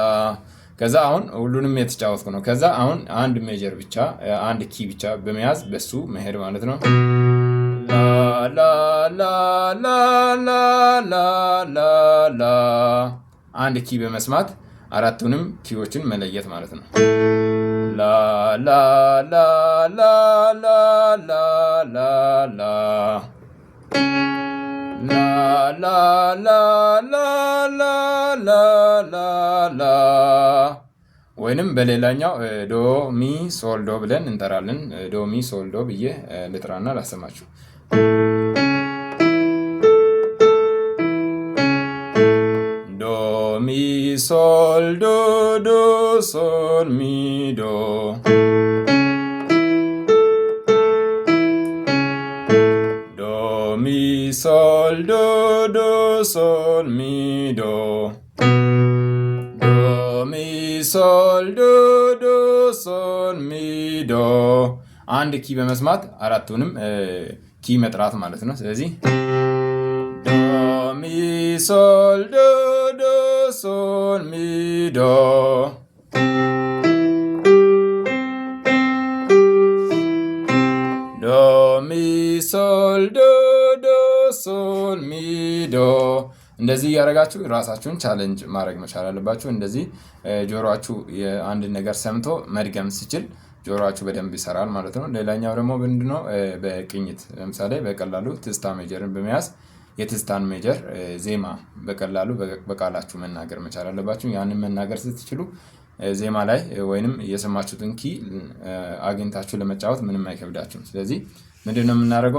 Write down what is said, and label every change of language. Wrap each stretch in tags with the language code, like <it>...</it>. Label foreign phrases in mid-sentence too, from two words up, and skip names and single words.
<am>ከዛ አሁን ሁሉንም የተጫወትኩ ነው። ከዛ አሁን አንድ ሜጀር ብቻ አንድ ኪ ብቻ በመያዝ በሱ መሄድ ማለት ነው። ላ ላ ላ ላ ላ ላ ላ ላ አንድ ኪ በመስማት አራቱንም ኪዎችን መለየት ማለት ነው። ላ ላ ላ ላ ላ ላ ላ ላ ላ ላ ላ ላ ላ ላ ወይንም በሌላኛው ዶ ሚ ሶል ዶ ብለን እንጠራለን። ዶ ሚ ሶል ዶ ብዬ ልጥራና ላሰማችሁ። ዶ ሚ ሶል ዶ ዶ ሶል ሚ ዶ ዶ ሚ ሶል ዶ ዶ ሶል ሚ ዶ ሶል ዶ ዶ ሶል ሚ ዶ አንድ ኪ በመስማት አራቱንም ኪ መጥራት ማለት ነው። ስለዚህ ዶ ሚ ሶል ዶ ዶ ሶል ሚ ዶ ዶ ሚ ሶል ዶ ዶ ሶል ሚ ዶ እንደዚህ እያደረጋችሁ ራሳችሁን ቻሌንጅ ማድረግ መቻል አለባችሁ። እንደዚህ ጆሮአችሁ የአንድ ነገር ሰምቶ መድገም ሲችል ጆሮአችሁ በደንብ ይሰራል ማለት ነው። ሌላኛው ደግሞ ምንድነው? በቅኝት ለምሳሌ በቀላሉ ትዝታ ሜጀርን በመያዝ የትዝታን ሜጀር ዜማ በቀላሉ በቃላችሁ መናገር መቻል አለባችሁ። ያንን መናገር ስትችሉ ዜማ ላይ ወይንም የሰማችሁትን ኪ አግኝታችሁ ለመጫወት ምንም አይከብዳችሁም። ስለዚህ ምንድነው የምናደርገው?</am>